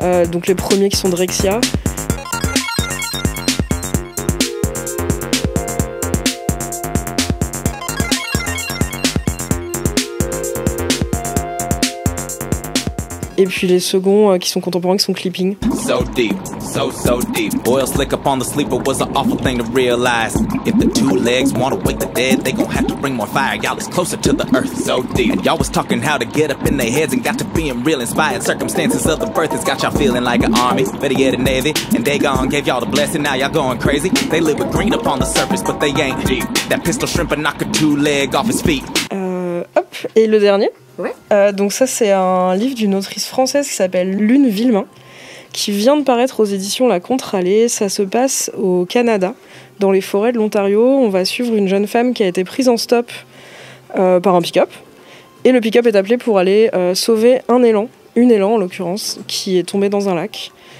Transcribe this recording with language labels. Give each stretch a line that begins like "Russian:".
French: Donc les premiers qui sont Drexia. Et puis les seconds qui sont contemporains, qui sont clipping.
English: So deep, so deep. Oil slick up on the sleeper was an awful thing to realize. If the two legs wanna wake the dead, they gon' have to bring more fire. Y'all is closer to the earth, so deep. And y'all was talking how to get up in their heads and got to being real inspired. Circumstances of the birth has got y'all feeling like an army. Better yet a navy, and they gone gave y'all the blessing. Now y'all going crazy. They live with green up on the surface, but they ain't deep. That pistol shrimp and knock a two leg off his feet.
French: Hop, et le dernier. Ouais. Donc ça, c'est un livre d'une autrice française qui s'appelle Lune Villemain, qui vient de paraître aux éditions La Contre-Allée. Ça se passe au Canada, dans les forêts de l'Ontario. On va suivre une jeune femme qui a été prise en stop par un pick-up. Et le pick-up est appelé pour aller sauver une élan en l'occurrence, qui est tombée dans un lac.